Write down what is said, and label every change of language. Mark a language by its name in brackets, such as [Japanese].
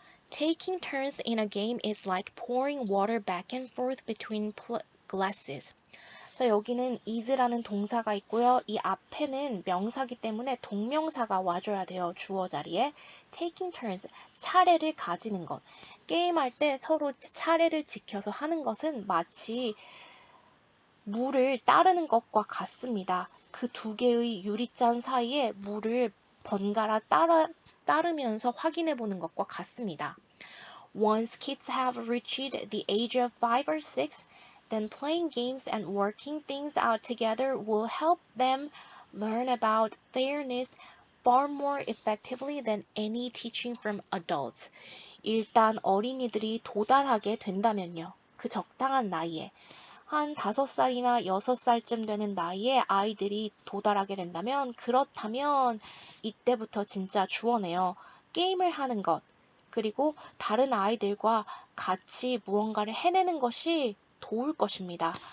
[English] Taking turns in a game is like pouring water back and forth between glasses. [Korean] 그래서 여기는 is라는 동사가 있고요. 이 앞에는 명사기 때문에 동명사가 와줘야 돼요. 주어 자리에. [English] Taking turns, [Korean] 차례를 가지는 것. 게임할 때 서로 차례를 지켜서 하는 것은 마치 물을 따르는 것과 같습니다. 그 두 개의 유리잔 사이에 물을 번갈아 따르면서 확인해 보는 것과 같습니다. [English] Once kids have reached the age of 5 or 6, then playing games and working things out together will help them learn about fairness far more effectively than any teaching from adults. [Korean] 일단 어린이들이 도달하게 된다면요. 그 적당한 나이에 한 5살이나 6살쯤 되는 나이에 아이들이 도달하게 된다면 그렇다면 이때부터 진짜 주어네요. 게임을 하는 것 그리고 다른 아이들과 같이 무언가를 해내는 것이 도울 것입니다.